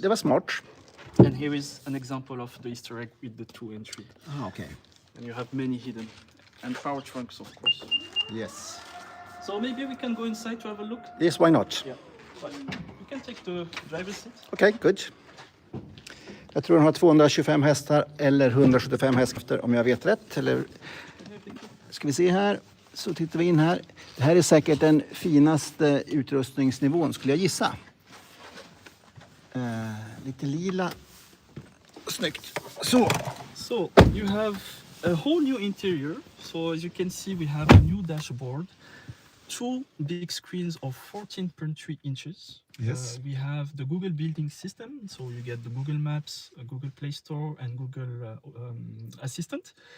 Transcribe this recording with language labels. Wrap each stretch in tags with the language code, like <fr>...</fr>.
<sv>Det var smart.</sv> <en>And here is an example of the Easter egg with the 2 and 3. Okay. And you have many hidden. And power trunks, of course. Yes. So maybe we can go inside to have a look. Yes, why not? Yeah. But you can take the driver's seat. Okay, good.</en> <sv>Jag tror den har 225 hästar eller 175 hästar om jag vet rätt. Eller ska vi se här, så tittar vi in här. Det här är säkert den finaste utrustningsnivån skulle jag gissa. Lite lila. Snyggt.</sv> <en>So you have a whole new interior. So as you can see, we have a new dashboard. 2 big screens of 14.3 inches. Yes. We have the Google building system, so you get the Google Maps, Google Play Store, and Google Assistant.</en>